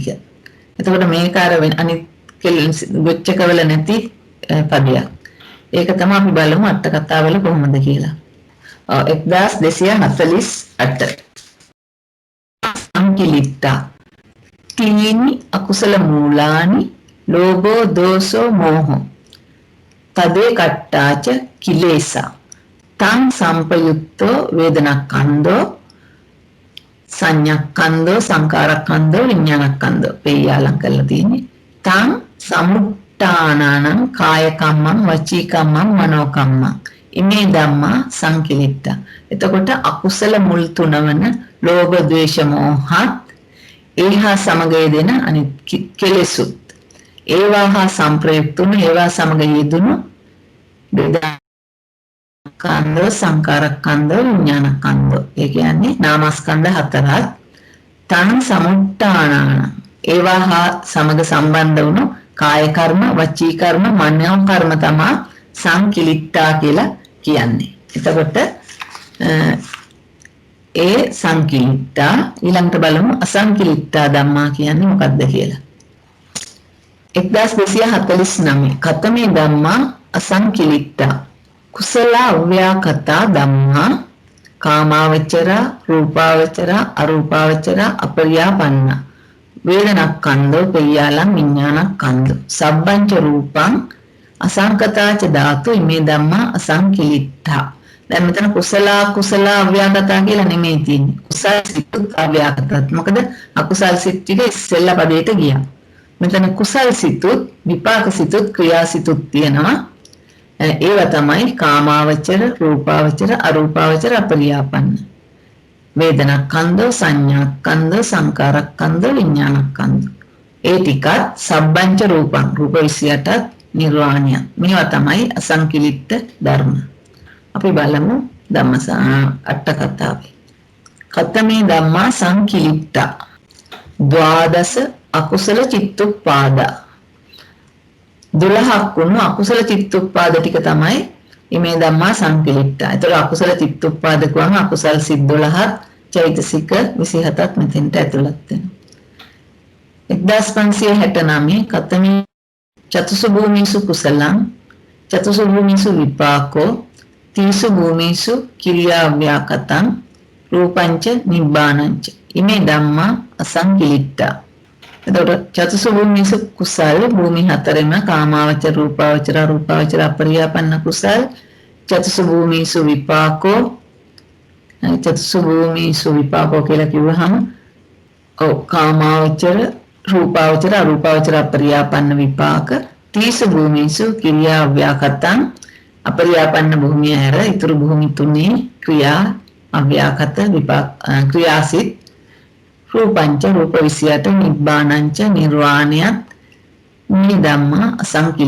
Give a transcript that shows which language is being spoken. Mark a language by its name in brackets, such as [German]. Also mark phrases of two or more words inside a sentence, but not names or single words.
[Sinhala] එතකොට මේක අර අනිත් ගොච්චකවල නැති පදයක්. ඒක තමයි අපි බලමු අට කතාවල කොහොමද කියලා. [Pali] 1248 සංකිලිට්ඨා තීනි අකුසල මූලානි ලෝභෝ දෝසෝ මෝහෝ තදේ කට්ටාච කිලේසා තං සම්පයුක්තෝ වේදනක්ඛන්தோ සංඤක්ඛන්தோ සංකාරක්ඛන්தோ විඥානක්ඛන්தோ [Sinhala] පෙය්‍යාලම් කරලා තියෙන්නේ. [Pali] තං සමුට්ඨානං කාය කම්මං වචී කම්මං මනෝ කම්මං ඉමේ ධම්මා සංකිලිට්ඨා. [Sinhala] එතකොට අකුසල මුල් තුනවන ලෝභ ද්වේෂ මෝහත් ඒහා සමග යෙදෙන අනිත් කෙලෙසුත් ඒවා හා සංප්‍රයුක්තුන ඒවා සමග යෙදුණු වේදනාස්කන්ධ සංකාරස්කන්ධ විඥානස්කන්ධ. ඒ කියන්නේ නාමස්කන්ධ 4ක්. [Pali] තං සමුට්ඨානං [Sinhala] ඒවා හා සමග සම්බන්ධ වුණු කාය කර්ම වචී කර්ම මනෝ කර්ම තමයි සංකිලිට්ඨා කියලා කියන්නේ. එතකොට ඒ සංකිලිට්ඨා ඊළඟට බලමු [Pali] අසංකිලිට්ඨා ධම්මා [Sinhala] කියන්නේ මොකක්ද කියලා. [Pali] 1249 කතමේ ධම්මා අසංකිලිට්ඨා කුසල අව්‍යාකතා ධම්මා කාමාවචර රූපාවචර අරූපාවචර අපරියාපන්න වේදනක්ඛන්தோ පෙය්‍යාලම් විඥානක්ඛන්தோ සබ්බංච රූපං අසංකතාච ධාතු ඉමේ ධම්මා අසංකිලිට්ඨා. [Sinhala] දැන් මෙතන කුසල අව්‍යාකතා කියලා නෙමෙයි තියෙන්නේ. කුසල සිත් අව්‍යාකතත්. මොකද අකුසල් සිත් ටික ඉස්සෙල්ලා පදේට ගියා. මෙතන කුසල් සිතුත් විපාක සිතුත් ක්‍රියා සිතුත් තියෙනවා. ඒවා තමයි [Pali] කාමාවචර රූපාවචර අරූපාවචර අපරියාපන්න වේදනක්ඛන්தோ සංඥාක්ඛන්தோ සංකාරක්ඛන්தோ විඥානක්ඛන්தோ. [Sinhala] ඒ ටිකත් [Pali] සබ්බංච රූපං [Sinhala] රූප 28ත් නිර්වාණය. මේවා තමයි අසංකිලිට්ඨ ධර්ම. අපි බලමු ධම්මසා අට කතාවේ. [Pali] කතමේ ධම්මා සංකිලිට්ඨා ද්වාදස අකුසල චිත්තුප්පාදා [Sinhala] 12ක් වුණු අකුසල චිත්තුප්පාද ටික තමයි [Pali] ඉමේ ධම්මා සංකිලිට්ඨා. [Sinhala] ඒතර අකුසල චිත්තුප්පාද කියවම අකුසල් සිත් 12ක් චෛතසික 27ක් මෙතෙන්ට ඇතුළත් වෙනවා. [Pali] 1569 කතමේ චතුසු භූමිසු කුසලං චතුසු භූමිසු විපාකෝ තීසු භූමිසු කිරියා ව්‍යාකතං රූපංච නිබ්බානංච ඉමේ ධම්මා අසංකිලිට්ඨා. [Sinhala] එතකොට [Pali] චතුසු භූමිසු [Sinhala] කුසල භූමි හතරෙම කාමාවචර රූපාවචර අරූපාවචර අපරියාපන්න කුසල [Pali] චතුසු භූමිසු විපාකෝ චතුසු භූමිසු විපාකෝ [Sinhala] කියලා කිව්වහම කාමාවචර රූපාවචර අරූපාවචර අපරියාපන්න විපාක [Pali] තීසු භූමිසු කිරියා ව්‍යාකතං [Sinhala] අපරියාපන්න භූමිය හැර ඊතුරු භූමි තුනේ ක්‍රියා අව්‍යාකත විපාක ක්‍රියාසිත රූපංච රූප 28 නිබ්බානංච නිර්වාණයත් [Pali] මේ ධම්මා අසංකිලිට්ඨ.